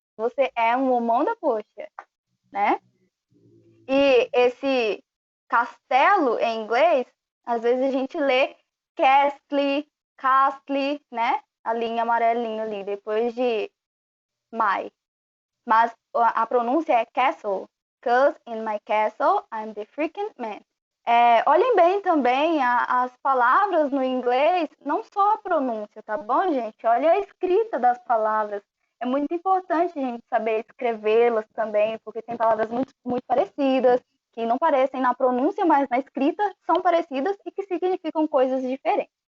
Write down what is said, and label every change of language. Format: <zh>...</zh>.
<pt>Você é um homão da poxa, né? E esse castelo em inglês, às vezes a gente lê castle, né? A linha amarelinha ali, depois de my. Mas a pronúncia é castle.</pt> <en>'Cause in my castle, I'm the freaking man.</en> <pt>Olhem bem também as palavras no inglês, não só a pronúncia, tá bom, gente? Olha a escrita das palavras. É muito importante a gente saber escrevê-las também, porque tem palavras muito, muito parecidas, que não parecem na pronúncia, mas na escrita são parecidas e que significam coisas diferentes.</pt>